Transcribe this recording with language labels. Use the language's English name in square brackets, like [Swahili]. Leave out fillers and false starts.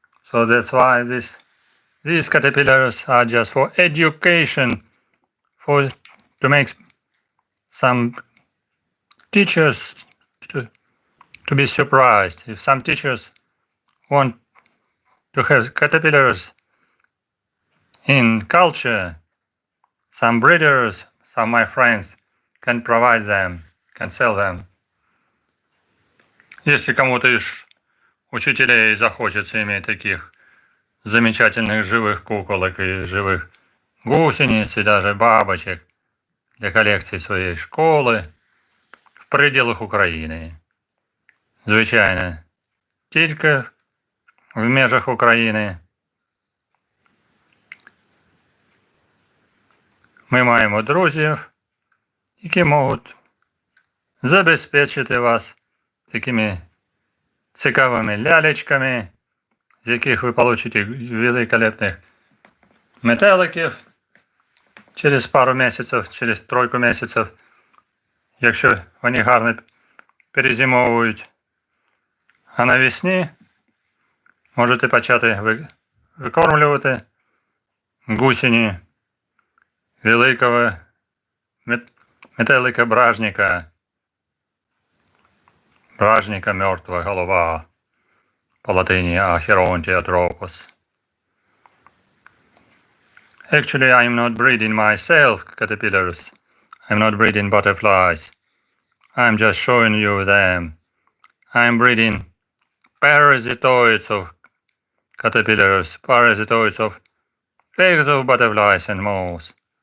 [English] So that's why these caterpillars are just for education, to make some teachers to be surprised. If some teachers want to have caterpillars in culture, some breeders, some of my friends can provide them, can sell them. [Russian] Если кому-то из учителей захочется иметь таких замечательных живых куколок и живых гусениц и даже бабочек для [Ukrainian] коллекції своєї школи [Russian] в пределах України. [Ukrainian] Звичайно, тільки в межах України. Ми маємо друзів, які можуть забезпечити вас такими цікавими лялечками, з яких ви получите великолепних метеликів через пару місяців, через 3 місяців, якщо вони гарно перезимовують. А навесні можете почати викормлювати гусені великого метелика бражника. Бражника мертва голова, по латині Ахеронтіатропос. [English] Actually, I'm not breeding myself caterpillars. I'm not breeding butterflies. I'm just showing you them. I'm breeding parasitoids of caterpillars, parasitoids of eggs of butterflies and moths.